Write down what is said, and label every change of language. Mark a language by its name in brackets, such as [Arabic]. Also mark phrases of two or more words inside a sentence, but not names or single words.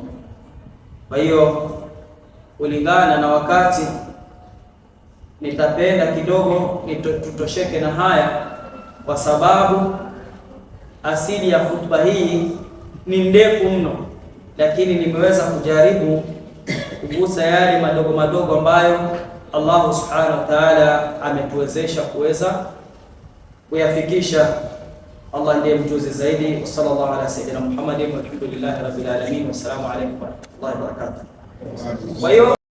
[Swahili] Kwa hiyo kulingana na wakati, nitapenda kidogo tutosheke na haya, kwa sababu asili ya khutba hii ni ndefu mno, lakini nimeweza kujaribu kugusa yale madogo madogo ambayo Allah [Arabic] سبحانه وتعالى [Swahili] ametuwezesha kuweza kuyafikisha. Allah ndiye mjuzi zaidi. [Arabic] صلى الله على سيدنا محمد والحمد لله رب العالمين والسلام عليكم ورحمة الله وبركاته. [Swahili] Kwa hiyo